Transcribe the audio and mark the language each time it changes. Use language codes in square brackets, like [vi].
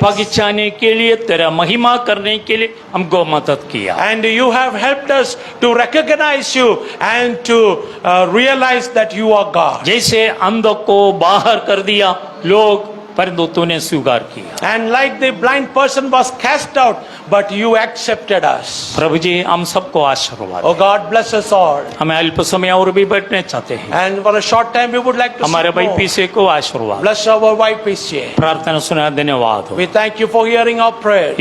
[hi] पहचानने के लिए, तेरा महिमा करने के लिए हमको मदद किया। [en] And you have helped us to recognize you and to realize that you are God. [hi] जैसे अंधों को बाहर कर दिया लोग, परंतु तूने स्वीकार किया। [en] And like the blind person was cast out, but you accepted us. [hi] प्रभु जी, हम सबको आशीर्वाद [en] Oh God, bless us all. [hi] हमें अल्प समय और भी बैठने चाहते हैं। [en] And for a short time, we would like to [hi] हमारे [en] sit [hi] भाई [en] more. [hi] पीछे को आशीर्वाद, [en] Bless our wife Pische. [hi] प्रार्थना सुना, धन्यवाद हो। [en] We thank you for hearing our prayers.